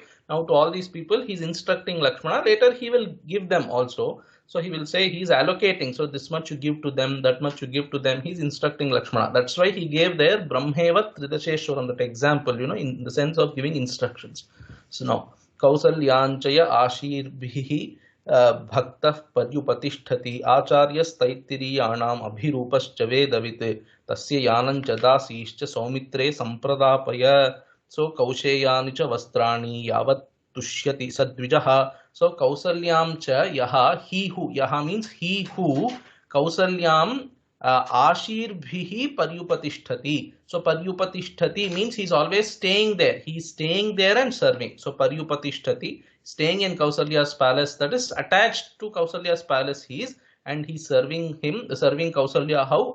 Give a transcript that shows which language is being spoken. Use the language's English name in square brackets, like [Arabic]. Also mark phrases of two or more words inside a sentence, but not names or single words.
[English] Now to all these people, he is instructing Lakshmana. Later he will give them also. So he will say he is allocating. So this much you give to them, that much you give to them. He is instructing Lakshmana. That's why he gave there [Sanskrit] Brahmeva Tridasheshwaram, [English] that example, in the sense of giving instructions. So now, [Sanskrit] Kausalyanchaya Ashir Bhihi Bhakta Padyupatisthati Acharya Staittiriyanam Abhirupascha Vedavite Tasya Yanancha Dasishcha Saumitre Sampradapaya. So Kausheyanicha Vastrani Yavat Tushyati Sadvijaha. So Kausalyam cha yaha, [English] he who, yaha means he who, [Sanskrit] Kausalyam Ashir Bhihi Paryupatisthati. [English] So Paryupatisthati means he is always staying there. He is staying there and serving. So Paryupatisthati, staying in Kausalya's palace, that is attached to Kausalya's palace he is, and he's serving Kausalya how?